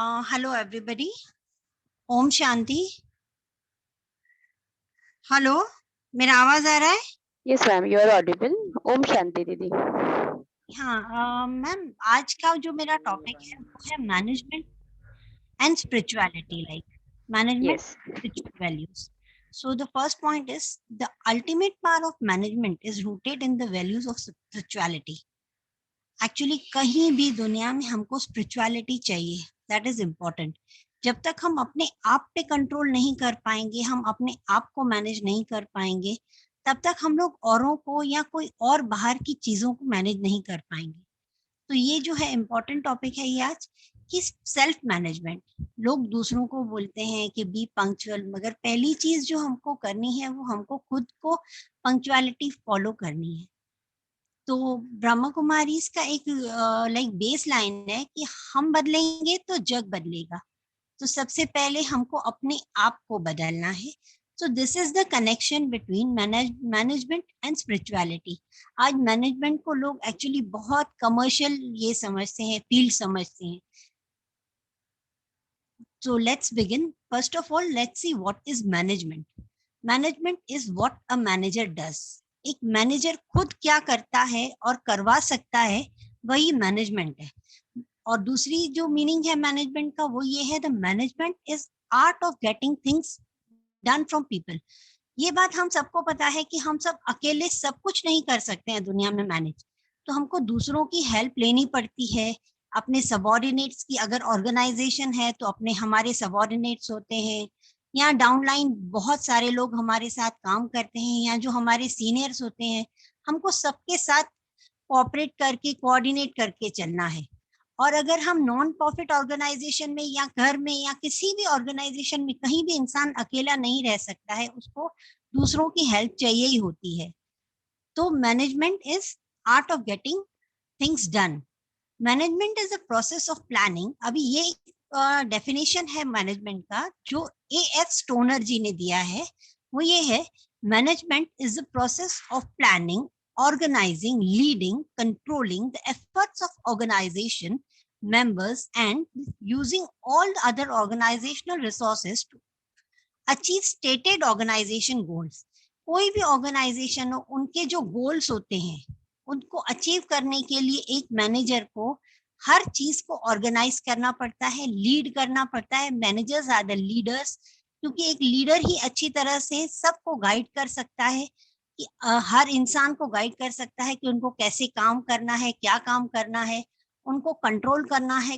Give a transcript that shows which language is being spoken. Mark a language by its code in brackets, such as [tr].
[en] Hello everybody. Om shanti. [hi] Hello, मेरा आवाज आ रहा है? [en] Yes ma'am, you are audible. [hi] Om Shanti दीदी. हाँ मैम, आज का जो मेरा टॉपिक है वो है management and spirituality, like management [en] Yes. spiritual values. So the first point is the ultimate power of management is rooted in the values of spirituality. [hi] Actually कहीं भी दुनिया में हमको spirituality चाहिए, [en] that is important. [hi] जब तक हम अपने आप पे कंट्रोल नहीं कर पाएंगे, हम अपने आप को मैनेज नहीं कर पाएंगे, तब तक हम लोग औरों को या कोई और बाहर की चीजों को मैनेज नहीं कर पाएंगे. तो ये जो है इम्पोर्टेंट टॉपिक है ये आज कि सेल्फ मैनेजमेंट. लोग दूसरों को बोलते हैं कि [en] be punctual, [hi] मगर पहली चीज जो हमको करनी है वो हमको खुद को पंक्चुअलिटी फॉलो करनी है. तो ब्रह्मा कुमारी का एक लाइक बेस लाइन है कि हम बदलेंगे तो जग बदलेगा. तो सबसे पहले हमको अपने आप को बदलना है. [en] So this is the connection between management and spirituality. [hi] आज मैनेजमेंट को लोग एक्चुअली बहुत कमर्शियल ये समझते हैं, फील्ड समझते हैं. [en] So let's begin. First of all, let's see what is management. Management is what a manager does. [hi] एक मैनेजर खुद क्या करता है और करवा सकता है, वही मैनेजमेंट है. और दूसरी जो मीनिंग है मैनेजमेंट का वो ये है, [en] The management is art of getting things done from people. [hi] ये बात हम सबको पता है कि हम सब अकेले सब कुछ नहीं कर सकते हैं दुनिया में मैनेज. तो हमको दूसरों की हेल्प लेनी पड़ती है. अपने सबऑर्डिनेट्स की, अगर ऑर्गेनाइजेशन है तो अपने हमारे सबऑर्डिनेट्स होते हैं, या डाउनलाइन बहुत सारे लोग हमारे साथ काम करते हैं, या जो हमारे सीनियर्स होते हैं. हमको सबके साथ कोऑपरेट करके, कोऑर्डिनेट करके चलना है. और अगर हम नॉन प्रॉफिट ऑर्गेनाइजेशन में या घर में या किसी भी ऑर्गेनाइजेशन में, कहीं भी इंसान अकेला नहीं रह सकता है, उसको दूसरों की हेल्प चाहिए ही होती है. [en] तो management is art of getting things done. Management is a process of planning. [hi] अभी ये डेफिनेशन है मैनेजमेंट का जो A.F. [en] Stoner [hi] जी ने दिया है, वो ये है, [en] Management is a process of planning, organizing, leading, controlling the efforts of organization members and using all the other organizational resources to achieve stated organization goals. [hi] कोई भी ऑर्गेनाइजेशन हो, उनके जो गोल्स होते हैं उनको अचीव करने के लिए एक मैनेजर को हर चीज को ऑर्गेनाइज करना पड़ता है, लीड करना पड़ता है। [en] managers are the leaders, [hi] क्योंकि एक लीडर ही अच्छी तरह से सबको गाइड कर सकता है, कि हर इंसान को गाइड कर सकता है कि उनको कैसे काम करना है, क्या काम करना है, उनको कंट्रोल करना है।